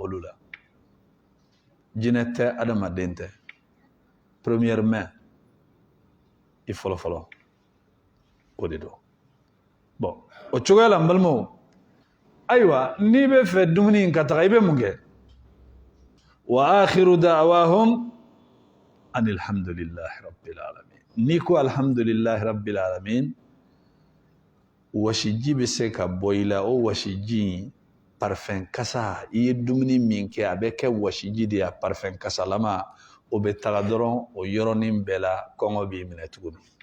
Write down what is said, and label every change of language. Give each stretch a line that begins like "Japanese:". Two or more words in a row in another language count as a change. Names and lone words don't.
Bambara: olu la jinɛ tɛ adamaden tɛ premièrement i fɔlɔfɔlɔ o de don bon o cogoya la n balimaw ayiwa n'i bɛ fɛ dumuni in ka taga i bɛ mun kɛ wa
Arabic: آخر دعواهم أن الحمد لله رب العالمين
Bambara: n'i ko
Arabic: الحمد لله رب العالمين
Bambara: wasiji bɛ se ka bɔ i la o wasiji parfum kasa i ye dumuni min kɛ a bɛ kɛ wasiji de ye parfum kasalama o bɛ taga dɔrɔn o yɔrɔnin bɛɛ la kɔngɔ b'i minɛ tuguni